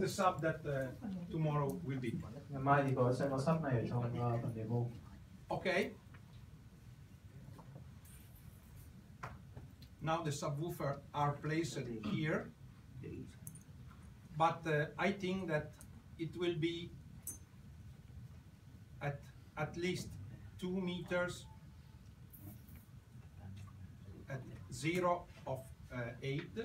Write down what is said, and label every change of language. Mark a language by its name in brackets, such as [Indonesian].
[English] the sub that tomorrow will be. [Vietnamese] Ngày mai thì sẽ có sub này ở trong phần demo. [English] Okay. Now the subwoofer are placed here, but I think that it will be at least 2 meters at 0 of 8.